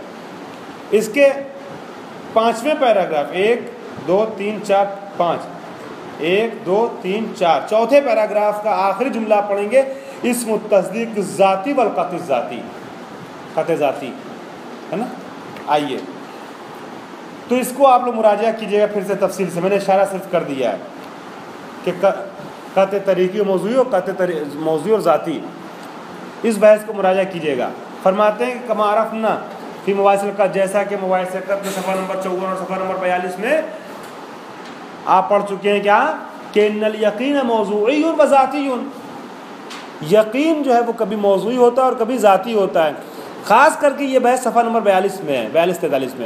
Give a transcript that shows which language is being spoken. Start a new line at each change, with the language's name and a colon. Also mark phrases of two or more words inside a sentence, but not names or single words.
Urdu: اس کے 5ویں پیراگراف 1 2 3 4 5 1 2 3 4 چوتھے پیراگراف کا آخری جملہ پڑھیں گے,
Arabic: اسم التصدیق ذاتی والقطع ذاتی,
Urdu: قطع ذاتی ہے نا. آئیے تو اس کو آپ لوگ مراجعہ کیجیے گا پھر سے تفصیل سے, میں نے اشارہ صرف کر دیا ہے کہ قطع طریقی موضوعی اور قطع موضوعی اور ذاتی, اس بحث کو مراجعہ کیجیے گا. فرماتے ہیں کہ
Arabic: کما عرفنا فی مباحث القط,
Urdu: جیسا کہ مباحث القط میں صفحہ نمبر 54 اور صفحہ نمبر 42 میں آپ پڑھ چکے ہیں کیا کہ
Arabic: ان الیقین موضوعی و ذاتی,
Urdu: یقین جو ہے وہ کبھی موضوعی ہوتا ہے اور کبھی ذاتی ہوتا ہے. خاص کر کے یہ بحث صفحہ نمبر 42 میں ہے, 42-43 میں.